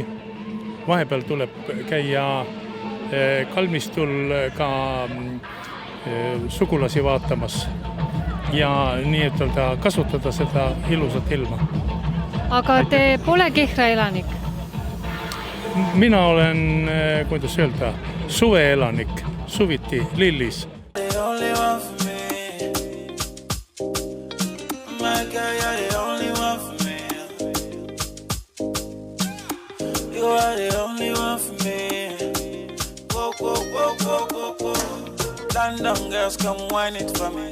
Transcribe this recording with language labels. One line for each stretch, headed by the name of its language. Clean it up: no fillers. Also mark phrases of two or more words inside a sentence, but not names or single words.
Estonian: Vahepeal tuleb käia kalmistul ka sugulasi vaatamas ja nii ütelda kasutada seda ilusat ilma. Aga te pole Kehra elanik? Mina olen, kuidas öelda, suveelanik, suviti Lillis.
English: You are the only one for me. Go, go, go, go, go, go. London girls, come wine it for me.